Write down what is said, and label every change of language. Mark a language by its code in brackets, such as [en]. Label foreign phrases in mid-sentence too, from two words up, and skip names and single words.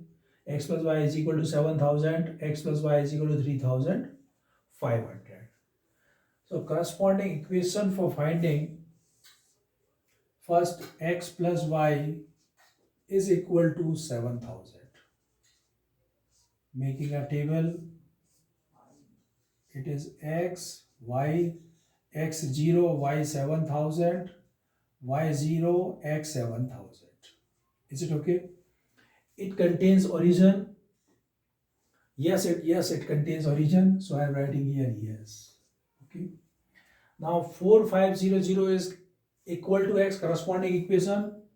[en] X plus y is equal to 7,000, x plus y is equal to 3,500. So corresponding equation for finding first x plus y is equal to 7,000. Making a table, it is x, y, x0, y 7,000, y0, x 7,000. Is it okay? It contains origin. Yes, it contains origin. So I am writing here yes. Okay. Now 4,500 is equal to x, corresponding equation.